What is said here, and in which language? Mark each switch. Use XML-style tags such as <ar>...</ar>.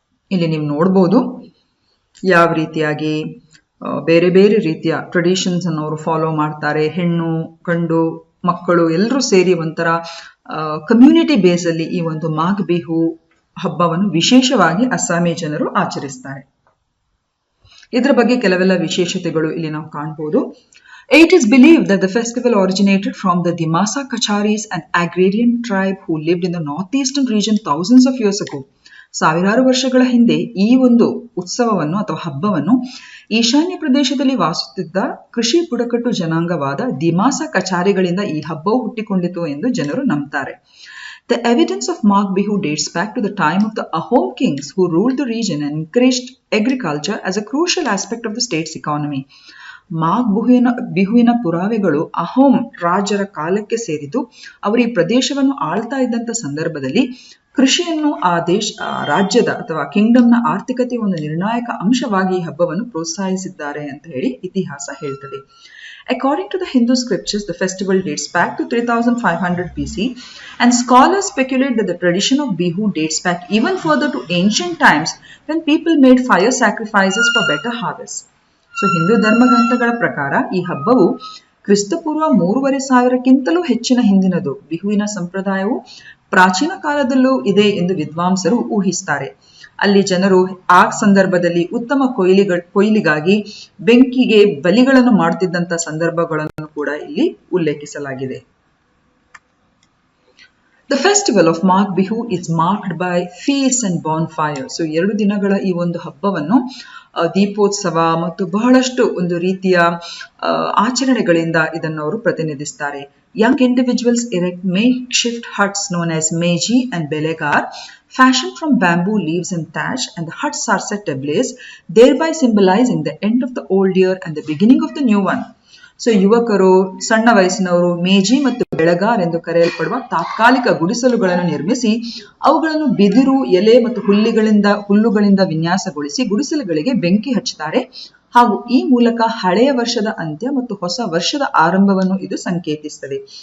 <kn>ಇಲ್ಲಿ ನೀವು ನೋಡ್ಬೋದು ಯಾವ ರೀತಿಯಾಗಿ ಬೇರೆ ಬೇರೆ ರೀತಿಯ ಟ್ರೆಡಿಷನ್ಸ್ ಅನ್ನು ಅವರು ಫಾಲೋ ಮಾಡ್ತಾರೆ. ಹೆಣ್ಣು ಗಂಡು ಮಕ್ಕಳು ಎಲ್ಲರೂ ಸೇರಿ ಒಂಥರ ಕಮ್ಯುನಿಟಿ ಬೇಸ್ ಅಲ್ಲಿ ಈ ಒಂದು ಮಾಘ್ ಬಿಹು ಹಬ್ಬವನ್ನು ವಿಶೇಷವಾಗಿ ಅಸ್ಸಾಮಿ ಜನರು ಆಚರಿಸ್ತಾರೆ. ಇದರ ಬಗ್ಗೆ ಕೆಲವೆಲ್ಲ ವಿಶೇಷತೆಗಳು ಇಲ್ಲಿ ನಾವು ಕಾಣಬಹುದು.</kn> <en>It is believed that the festival originated from the Dimasa Kacharis, an agrarian tribe who lived in the northeastern region thousands of years ago.</en> <kn>ಸಾವಿರಾರು ವರ್ಷಗಳ ಹಿಂದೆ ಈ ಒಂದು ಉತ್ಸವವನ್ನು ಅಥವಾ ಹಬ್ಬವನ್ನು ಈಶಾನ್ಯ ಪ್ರದೇಶದಲ್ಲಿ ವಾಸಿಸುತ್ತಿದ್ದ ಕೃಷಿ ಬುಡಕಟ್ಟು ಜನಾಂಗವಾದ ದಿಮಾಸ ಕಚಾರಿಗಳಿಂದ ಈ ಹಬ್ಬವು ಹುಟ್ಟಿಕೊಂಡಿತು ಎಂದು ಜನರು ನಂಬುತ್ತಾರೆ.</kn> <en>The evidence of Magh Bihu dates back to the time of the Ahom kings who ruled the region and encouraged agriculture as a crucial aspect of the state's economy.</en> <kn>ಮಾಘ್ ಬಿಹುವಿನ ಪುರಾವೆಗಳು ಅಹೋಮ್ ರಾಜರ ಕಾಲಕ್ಕೆ ಸೇರಿತು. ಅವರು ಈ ಪ್ರದೇಶವನ್ನು ಆಳ್ತಾ ಇದ್ದಂಥ ಸಂದರ್ಭದಲ್ಲಿ ಕೃಷಿಯನ್ನು ರಾಜ್ಯದ ಅಥವಾ ಕಿಂಗ್ಡಮ್ನ ಆರ್ಥಿಕತೆಯ ಒಂದು ನಿರ್ಣಾಯಕ ಅಂಶವಾಗಿ ಈ ಹಬ್ಬವನ್ನು ಪ್ರೋತ್ಸಾಹಿಸಿದ್ದಾರೆ ಅಂತ ಹೇಳಿ ಇತಿಹಾಸ ಹೇಳ್ತದೆ.</kn> <en>According to the Hindu scriptures, the festival dates back to 3500 BC, and scholars speculate that the tradition of Bihu dates back even further to ancient times when people made fire sacrifices for better harvest.</en> <kn>So Hindu ಧರ್ಮಗ್ರಂಥಗಳ ಪ್ರಕಾರ ಈ ಹಬ್ಬವು ಕ್ರಿಸ್ತಪೂರ್ವ 3500ಕ್ಕಿಂತಲೂ ಹೆಚ್ಚಿನ ಹಿಂದಿನದು. ಬಿಹುವಿನ ಸಂಪ್ರದಾಯವು ಪ್ರಾಚೀನ ಕಾಲದಲ್ಲೂ ಇದೆ ಎಂದು ವಿದ್ವಾಂಸರು ಊಹಿಸ್ತಾರೆ. ಅಲ್ಲಿ ಜನರು ಆ ಸಂದರ್ಭದಲ್ಲಿ ಉತ್ತಮ ಕೊಯ್ಲಿಗಾಗಿ ಬೆಂಕಿಗೆ ಬಲಿಗಳನ್ನು ಮಾಡುತ್ತಿದ್ದಂಥ ಸಂದರ್ಭಗಳನ್ನು ಕೂಡ ಇಲ್ಲಿ ಉಲ್ಲೇಖಿಸಲಾಗಿದೆ.</kn> <en>The festival of Magh Bihu is marked by feasts and bonfires.</en> <kn>So 2 ದಿನಗಳ ಈ ಒಂದು ಹಬ್ಬವನ್ನು ದೀಪೋತ್ಸವ ಮತ್ತು ಬಹಳಷ್ಟು ಒಂದು ರೀತಿಯ ಆಚರಣೆಗಳಿಂದ ಇದನ್ನು ಅವರು ಪ್ರತಿನಿಧಿಸ್ತಾರೆ.</kn> <en>Young individuals erect makeshift huts known as meji and belegar, fashioned from bamboo leaves and thatch, and the huts are set ablaze, thereby symbolizing the end of the old year and the beginning of the new one.</en> <kn>So ಯುವಕರು, ಸಣ್ಣ ವಯಸ್ಸಿನವರು ಮೇಜಿ ಮತ್ತು ಬೆಳಗಾರ್ ಎಂದು ಕರೆಯಲ್ಪಡುವ ತಾತ್ಕಾಲಿಕ ಗುಡಿಸಲುಗಳನ್ನು ನಿರ್ಮಿಸಿ ಅವುಗಳನ್ನು ಬಿದಿರು, ಎಲೆ ಮತ್ತು ಹುಲ್ಲುಗಳಿಂದ ವಿನ್ಯಾಸಗೊಳಿಸಿ ಗುಡಿಸಲುಗಳಿಗೆ ಬೆಂಕಿ ಹಚ್ಚುತ್ತಾರೆ. ಹಾಗೂ ಈ ಮೂಲಕ ಹಳೆಯ ವರ್ಷದ ಅಂತ್ಯ ಮತ್ತು ಹೊಸ ವರ್ಷದ ಆರಂಭವನ್ನು ಇದು ಸಂಕೇತಿಸ್ತದೆ.</kn>